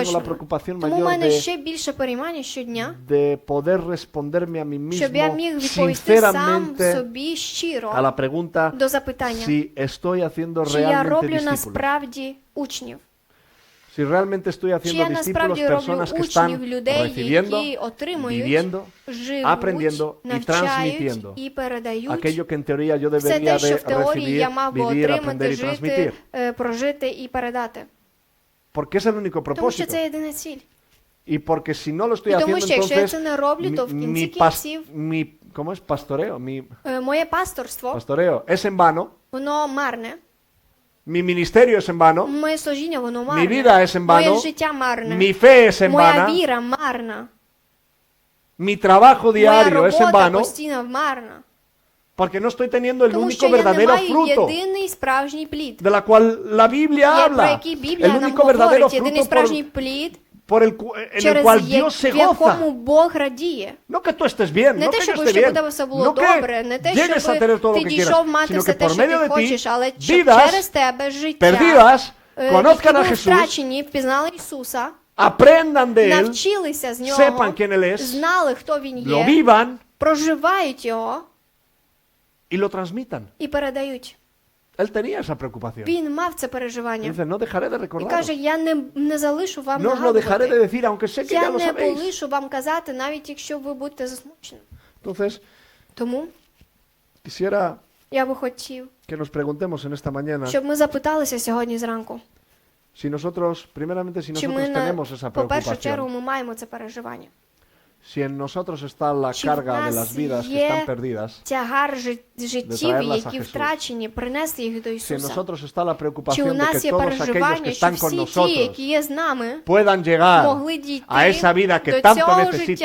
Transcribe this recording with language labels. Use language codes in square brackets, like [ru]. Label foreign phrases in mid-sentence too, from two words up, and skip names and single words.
[uk] точно. [es] preocupación [uk] Тому в [es] mayor [uk] мене [es] de, [uk] ще більше переймання щодня, [es] de poder responderme a mí [uk] щоб я [es] mismo [uk] міг відповісти сам [es] sinceramente [uk] собі щиро [es] a la pregunta [uk] до запитання, [es] si estoy haciendo [uk] чи я [es] realmente [uk] роблю [es] discípulos. [uk] насправді учнів, [es] Si realmente estoy [uk] чи [es] haciendo [uk] я [es] discípulos, [uk] насправді роблю [es] personas que [uk] учнів [es] están [uk] людей, [es] recibiendo, [uk] які отримують, [es] viviendo, aprendiendo [uk] живуть, [es] y [uk] навчають [es] transmitiendo [uk] і передають [es] aquello que en teoría yo [uk] все [es] debería [uk] те, що [es] de [uk] в теорії я [es] recibir, [uk] мав би [es] vivir, aprender [uk] отримати, [es] y transmitir. [uk] жити, прожити і передати. [es] Porque es el único [uk] Тому що [es] propósito. [uk] це єдина ціль. [es] Y porque si no lo estoy [uk] І тому [es] haciendo, [uk] що якщо я [es] entonces [uk] це не роблю, то в кінці кінців [es] ¿cómo es? Pastoreo. Mi [uk] моє пасторство, [es] pastoreo es en vano. [uk] воно марне. [es] Mi ministerio es en vano. [uk] Моє служіння, воно [es] Mi [uk] марне. [es] vida es en [uk] Моє [es] vano. [uk] життя марне. [es] Mi fe es en [uk] Моя [es] vana. [uk] віра марна. [es] Mi trabajo [uk] Моя [es] diario es en [uk] робота [es] vano. [uk] постійно марна. [es] Porque no estoy teniendo el [uk] Тому [es] único [uk] що я не [es] verdadero [uk] маю [es] fruto [uk] єдиний справжній плід. [es] de la cual la Biblia [uk] Про [es] habla. [uk] який Біблія [es] El [uk] нам [es] único verdadero [uk] говорить, єдиний [es] fruto [uk] справжній плід, [es] en el [uk] через [es] cual Dios se [uk] в якому [es] goza. [uk] Бог радіє. [es] No que tú estés bien, [uk] Не [es] no [uk] те, [es] que yo [uk] щоб [es] esté [uk] щоб у [es] bien, [uk] тебе все було [es] no [uk] добре, не [es] que [uk] те, [es] llegues a [uk] щоб [es] tener todo [uk] ти [es] lo que [uk] дійшов [es] quieras, [uk] мати [es] sino [uk] все [es] que [uk] те, [es] por [uk] що [es] medio [uk] ти [es] de ti [uk] хочеш, але щоб [es] vidas [uk] через тебе життя, [es] perdidas, [uk] які [es] conozcan a [uk] були [es] Jesús, [uk] втрачені, впізнали Ісуса, [es] aprendan de Él, [uk] навчилися з Нього, [es] sepan quién Él es, [uk] знали, хто Він [es] lo [uk] є, [es] vivan [uk] проживають Його [es] y lo transmitan. [uk] і передають. [es] Él tenía esa preocupación. [uk] Він мав це переживання. [es] Dice, no dejaré de [uk] І [es] recordaros. [uk] каже, я не залишу вам [es] No os lo dejaré de [uk] нагадувати. [es] decir, aunque sé que [uk] Я [es] ya lo [uk] не [es] sabéis. [uk] полишу вам казати, навіть якщо ви будете засмучені. [es] Entonces, [uk] Тому [es] quisiera [uk] Я би хотів, [es] que nos preguntemos en esta mañana [uk] щоб ми запиталися сьогодні зранку, [es] si nosotros, primeramente, si [uk] чи [es] nosotros [uk] ми, [es] tenemos esa [uk] по першу чергу, [es] preocupación, [uk] ми маємо це переживання. [es] si en nosotros está la [uk] Чи в [es] carga de [uk] нас [es] las vidas que [uk] є [es] están perdidas, [uk] тягар життів, [es] traerlas a [uk] які [es] Jesús. [uk] втрачені, принести їх до [es] si en [uk] Ісуса. [es] nosotros está la [uk] Чи у [es] preocupación de que [uk] нас є [es] todos aquellos que [uk] переживання, що [es] están con [uk] всі ті, [es] nosotros [uk] які є з нами, [es] puedan llegar [uk] могли дійти [es] a esa vida que [uk] до [es] tanto [uk] цього життя,